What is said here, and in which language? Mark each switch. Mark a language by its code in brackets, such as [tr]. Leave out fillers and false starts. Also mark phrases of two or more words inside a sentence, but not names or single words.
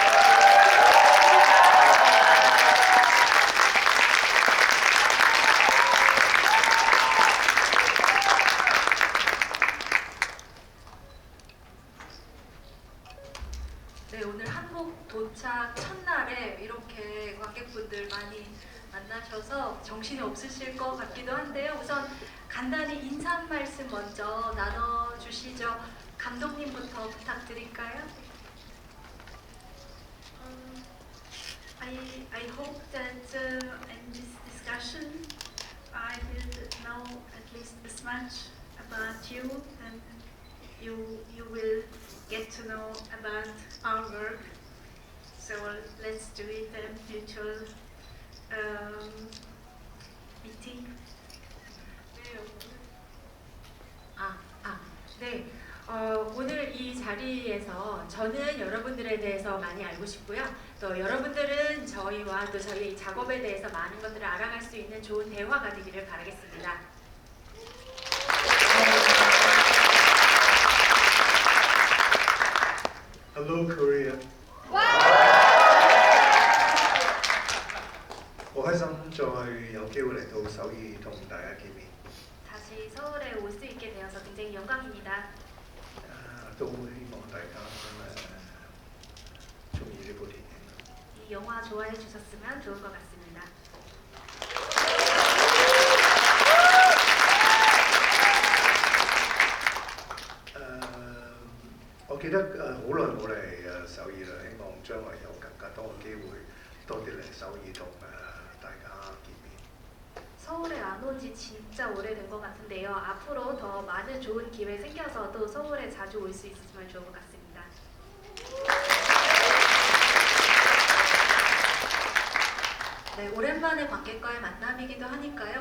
[ko] 네, 오늘 한국 도착 첫날에 이렇게 관객분들 많이 만나셔서 정신이 없으실 것 같기도 한데요. 우선 간단히 인사 한 말씀 먼저 나눠주시죠. 감독님부터 부탁드릴까요? [en] I hope that in this discussion I will know at least as much about you and you will get to know about our work. So let's do it a mutual meeting. [ko] 네. 오늘 이 자리에서 저는 여러분들에 대해서 많이 알고 싶고요. 또 여러분들은 저희와 또 저희의 작업에 대해서 많은 것들을 알아갈 수 있는 좋은 대화가 되기를 바라겠습니다. [en] Hello Korea. [yue] 好開心再有機會嚟到首爾同大家見面。 [ko] 다시 서울에 올 수 있게 되어서 굉장히 영광입니다. [yue] 都希望大家中意呢部電影。 [ko] 이 영화 좋아해 주셨으면 좋을 것 같습니다. [yue] 「我記得好耐冇嚟首爾啦，希望將來有更加多嘅機會，多啲嚟首爾同大家見面。 [ko] 서울에 안 온 지 진짜 오래된 것 같은데요. 앞으로 더 많은 좋은 기회 생겨서 또 서울에 자주 올 수 있으면 좋을 것 같습니다. 네, 오랜만에 관객과의 만남이기도 하니까요.